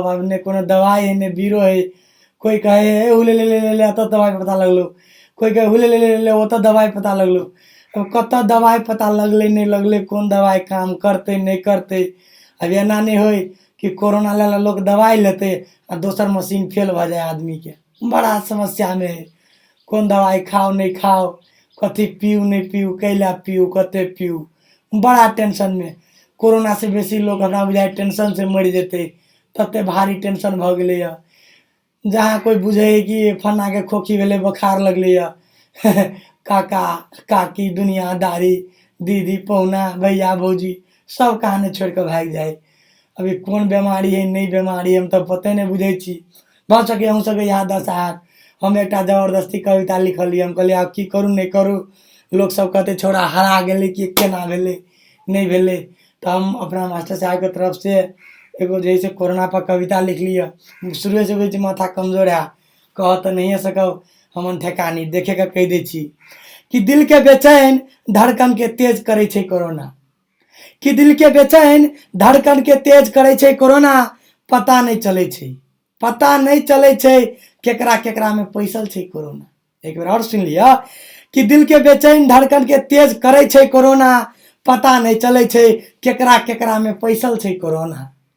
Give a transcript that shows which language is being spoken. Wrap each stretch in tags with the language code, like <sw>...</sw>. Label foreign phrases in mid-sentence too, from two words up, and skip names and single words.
<mai>अब ने कोनो दवाई है ने बीरो है। कोई कहे हुले ले ले ले ले तो दवाई पता लगलो, कोई कहे हुले ले ले ले ले वो तो दवाई पता लगलो। अब कत दवाई पता लगले नहीं लगले, कौन दवाई काम करते नहीं करते। अब एना नहीं हो कि कोरोना ला लोग दवाई लेते आ दोसर मशीन फेल भ जाए आदमी के, बड़ा समस्या में है। कौन दवाई खाओ नहीं खाओ, कथी पीऊ नहीं पीऊ, कैला पीऊ, कते पीऊ, बड़ा टेंशन में। कोरोना से बेसी लोग हमरा बुझाए टेंशन से मर जेते, तते भारी टेंशन भ गेलै है। जहाँ कोई बुझे कि फन्ना के खोखी भेले, बुखार लगले है काका काकी दुनियादारी दीदी पौना भैया भौजी सब कहानी छोड़ के भाग जाए। अभी कौन बीमारी है नहीं बीमारी है हम तो पते नहीं बुझे छी। भ सके अहूँ सबके यहाँ दशा हैत। हम एक जबरदस्ती कविता लिखलिए, हम कहलिए आब की करूँ नहीं करूँ। लोग सब कहते छोड़ा हरा गेले कि केना भेले नहीं भेले। तो हम अपना मास्टर साहब के तरफ से एगो जैसे कोरोना पर कविता लिख लिया। शुरू से कहै छी माथा कमजोर है, कह तो नहीं सकब हमन ठेकानी देखे के कह दै छी कि दिल के बेचैन धड़कन के तेज करे छै कोरोना, कि दिल के बेचैन धड़कन के तेज करे छै कोरोना। पता नहीं चले छै, पता नहीं चले छै केकरा केकरा में पैसल छै कोरोना। एक बार और सुन लिया कि दिल के बेचैन धड़कन के तेज करे छै कोरोना, पता नहीं चले छै केकरा केकरा में पैसल छै कोरोना।</mai>